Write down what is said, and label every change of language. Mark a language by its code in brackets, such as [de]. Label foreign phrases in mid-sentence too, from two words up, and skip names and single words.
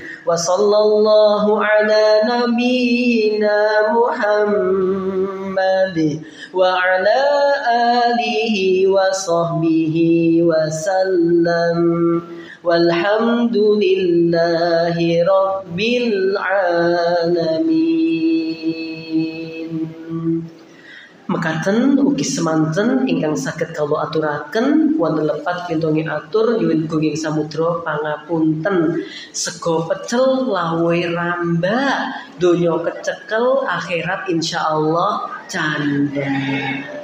[ar] وصلى الله على نبينا محمد وعلى آله وصحبه وسلم والحمد لله رب العالمين. [jv] Mekaten ugi semanten ingkang saged kawula aturaken wonten lepat kintongi atur nyuwun gunging samudra pangapunten. Sego pecel lawe ramba donya kecekel akhirat insyaallah canda.